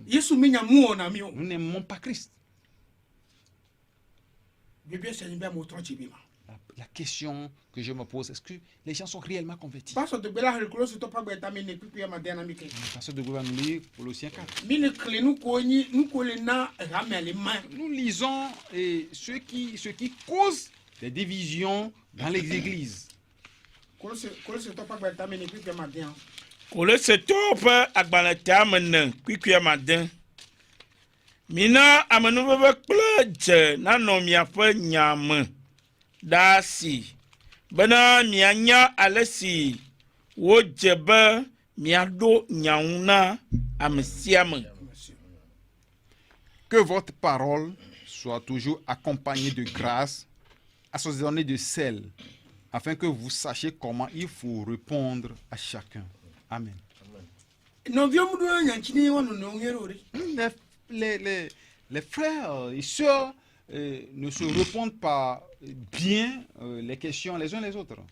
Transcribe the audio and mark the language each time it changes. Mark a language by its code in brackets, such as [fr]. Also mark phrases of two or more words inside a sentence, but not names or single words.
[fr] Nous n'aimons pas Christ. La question que je me pose, est-ce que les gens sont réellement convertis? Pasteur de Gouvernement nous lit Colossiens 4. Nous lisons ce qui cause des divisions dans les églises. [ee] Mina amenuveve kple dze nanɔ miaƒe nyame ɖe asi bena mianya ale si wodze be miaɖo nyaŋu na ame sia ame. [fr] Que votre parole soit toujours accompagnée de grâce, assaisonnée de sel, afin que vous sachiez comment il faut répondre à chacun. Amen. Les frères et sœurs ne se répondent pas bien les questions les uns les autres.